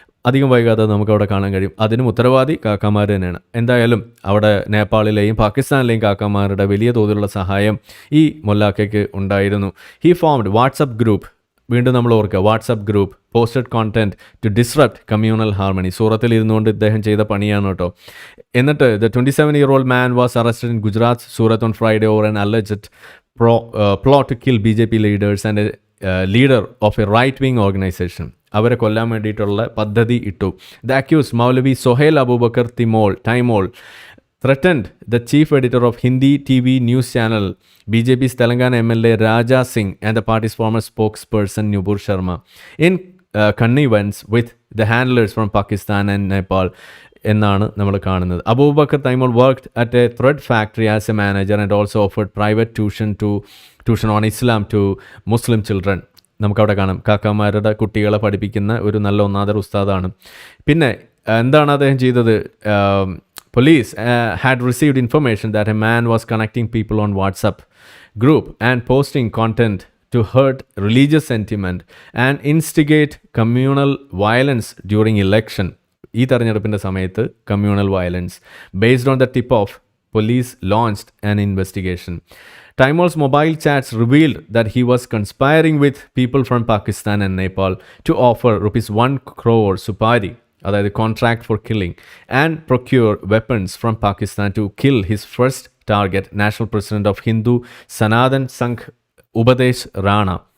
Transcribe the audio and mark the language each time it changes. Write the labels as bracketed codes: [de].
[ml] അധികം വൈകാതെ നമുക്കവിടെ കാണാൻ കഴിയും. അതിനും ഉത്തരവാദി കാക്കാമാർ തന്നെയാണ്. എന്തായാലും അവിടെ നേപ്പാളിലെയും പാകിസ്ഥാനിലെയും കാക്കാമാരുടെ വലിയ തോതിലുള്ള സഹായം ഈ മൊല്ലാക്കയ്ക്ക് ഉണ്ടായിരുന്നു. [en] He formed WhatsApp group. [ml] വീണ്ടും നമ്മൾ ഓർക്കുക, [en] WhatsApp group posted content to disrupt communal harmony. [ml] സൂറത്തിൽ ഇരുന്നുകൊണ്ട് ഇദ്ദേഹം ചെയ്ത പണിയാണ് കേട്ടോ. [en] എന്നിട്ട് the 27-year-old man was arrested in Gujarat, Surat on Friday over an alleged plot to kill BJP leaders and a leader of a right-wing organization. [ml] അവരെ കൊല്ലാൻ വേണ്ടിയിട്ടുള്ള പദ്ധതി ഇട്ടു. [en] the accused [ml] Moulavi Sohail Abubakar thymol [en] threatened the chief editor of Hindi TV news channel, BJP's Telangana MLA Raja Singh, and the party's former spokesperson Nubur Sharma in connivance with the handlers from Pakistan and Nepal [ml] എന്നാണ് നമ്മൾ കാണുന്നത്. [en] Abubakar Taimur worked at a thread factory as a manager and also offered private tuition on Islam to Muslim children. [ml] നമുക്കവിടെ കാണാം കാക്കാമാരുടെ കുട്ടികളെ പഠിപ്പിക്കുന്ന ഒരു നല്ല ഒന്നാന്തര ഉസ്താദാണ്. പിന്നെ എന്താണ് അദ്ദേഹം ചെയ്തത്? [en] Police had received information that a man was connecting people on WhatsApp group and posting content to hurt religious sentiment and instigate communal violence during election. [ml] ഈ തെരഞ്ഞെടുപ്പിൻ്റെ സമയത്ത് [en] communal violence. Based on the tip off, police launched an investigation. Taimur's mobile chats revealed that he was conspiring with people from Pakistan and Nepal to offer rupees 1 crore supari, അതായത് contract for killing and procure weapons from Pakistan to kill his first target, national president of Hindu Sanatan Sangh Upadesh Rana.